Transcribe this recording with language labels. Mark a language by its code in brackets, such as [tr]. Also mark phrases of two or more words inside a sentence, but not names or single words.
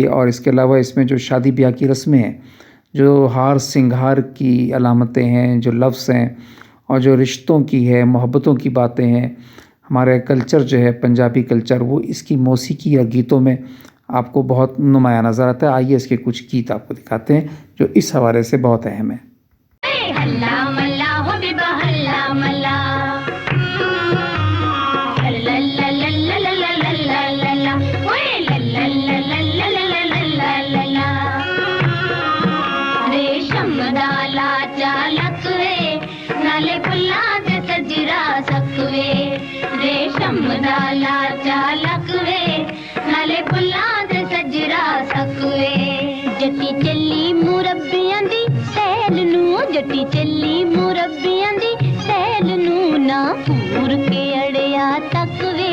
[ur] اور اس کے علاوہ اس میں جو شادی بیاہ کی رسمیں ہیں، جو ہار سنگھار کی علامتیں ہیں، جو لفظ ہیں اور جو رشتوں کی ہے، محبتوں کی باتیں ہیں، ہمارے کلچر جو ہے پنجابی کلچر، وہ اس کی موسیقی یا گیتوں میں آپ کو بہت نمایاں نظر آتا ہے. آئیے اس کے کچھ گیت آپ کو دکھاتے ہیں جو اس حوالے سے بہت اہم ہے. [pa] ہلا ملا ہو بیبا ہلا ملا, हल्ला ला ला ला ला ला ला ला ला ला, ओए ला ला ला ला ला ला ला ला ला ला। ریشم دا لاچا لکوے، نالے پھلاں تے سجرا سکوے. ریشم دا لاچا لکوے، نالے پھلاں تے سجرا سکوے. جٹی چلی مربعیاں دی سیل نوں، جٹی چلی مربعیاں دی سیل نوں، نا پور کے اڑیا تکوے.